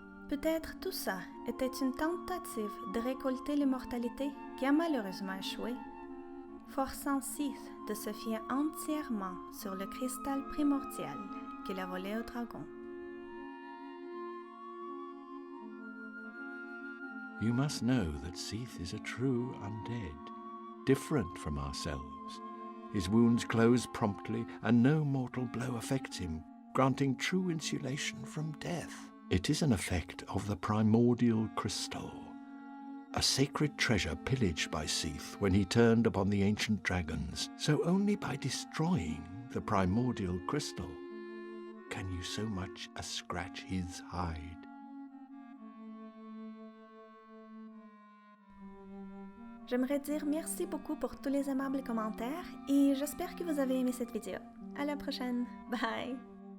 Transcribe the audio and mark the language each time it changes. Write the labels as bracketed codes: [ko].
[fr] Peut-être tout ça était une tentative de récolter l'immortalité qui a malheureusement échoué, forçant Seath de se fier entièrement sur le cristal primordial qu'il a volé au dragon. [en] You must know that Seath is a true undead, different from ourselves. His wounds close promptly, and no mortal blow affects him, granting true insulation from death. It is an effect of the primordial crystal, a sacred treasure pillaged by Seath when he turned upon the ancient dragons. So only by destroying the primordial crystal can you so much as scratch his hide. [fr] J'aimerais dire merci beaucoup pour tous les aimables commentaires et j'espère que vous avez aimé cette vidéo. À la prochaine. Bye!